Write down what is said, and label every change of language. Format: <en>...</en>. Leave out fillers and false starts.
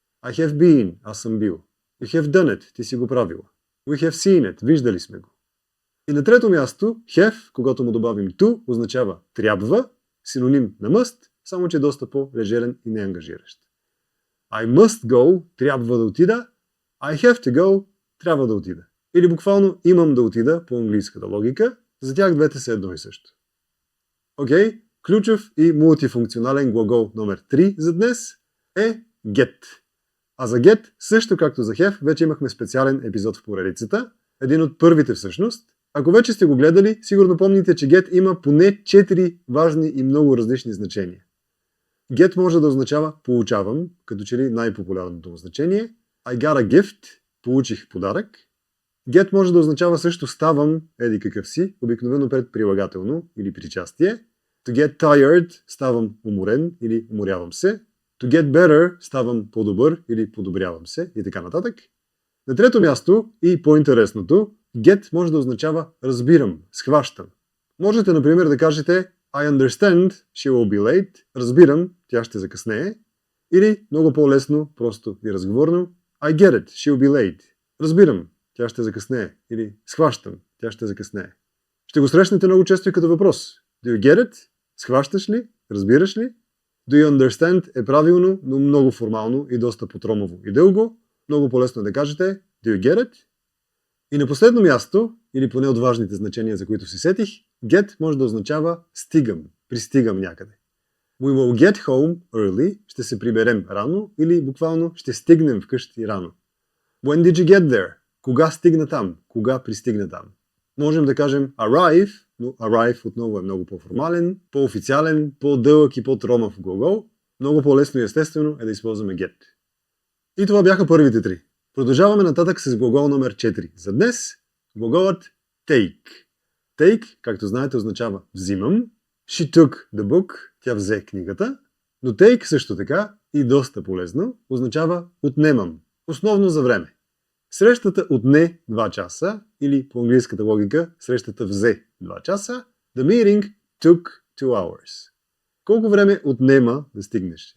<en>I have been.</en> <bg>Аз съм бил.</bg> <en>You have done it.</en> <bg>Ти си го правила.</bg> <en>We have seen it.</en> <bg>Виждали сме го. И на трето място have, когато му добавим to, означава трябва, синоним на must, само че доста по-лежерен и неангажиращ.</bg> <en>I must go,</en> <bg>трябва да отида.</bg> <en>I have to go,</en> <bg>трябва да отида. Или буквално имам да отида по английската логика. За тях двете са едно и също. Окей, ключов и мултифункционален глагол номер 3 за днес е get. А за get, също както за have, вече имахме специален епизод в поредицата. Един от първите всъщност. Ако вече сте го гледали, сигурно помните, че get има поне 4 важни и много различни значения. Get може да означава получавам, като че ли най-популярното му значение.</bg> <en>I got a gift,</en> <bg>получих подарък. Get може да означава също ставам, еди какъв си, обикновено пред прилагателно или причастие.</bg> <en>To get tired,</en> <bg>ставам уморен или уморявам се.</bg> <en>To get better,</en> <bg>ставам по-добър или подобрявам се и така нататък. На трето място и по-интересното, get може да означава разбирам, схващам. Можете, например, да кажете</bg> <en>I understand she will be late,</en> <bg>разбирам, тя ще закъснее. Или много по-лесно, просто и разговорно,</bg> <en>I get it, she will be late.</en> <bg>Разбирам, тя ще закъснее. Или схващам, тя ще закъснее. Ще го срещнете много често и като въпрос.</bg> <en>Do you get it?</en> <bg>Схващаш ли? Разбираш ли?</bg> <en>Do you understand</en> <bg>е правилно, но много формално и доста потромово и дълго. Много по-лесно е да кажете</bg> <en>Do you get it?</en> <bg>И на последно място, или поне от важните значения, за които си сетих, get може да означава стигам, пристигам някъде.</bg> <en>We will get home early,</en> <bg>ще се приберем рано, или буквално ще стигнем вкъщи рано.</bg> <en>When did you get there?</en> <bg>Кога стигна там? Кога пристигна там? Можем да кажем arrive, но arrive отново е много по-формален, по-официален, по-дълъг и по-тромав глагол. Много по-лесно и естествено е да използваме get. И това бяха първите три. Продължаваме нататък с глагол номер 4. За днес глаголът take. Take, както знаете, означава взимам.</bg> <en>She took the book,</en> <bg>тя взе книгата. Но take също така и доста полезно означава отнемам, основно за време. Срещата отне 2 часа или по английската логика срещата взе 2 часа.</bg> <en>The meeting took 2 hours.</en> <bg>Колко време отнема да стигнеш?</bg>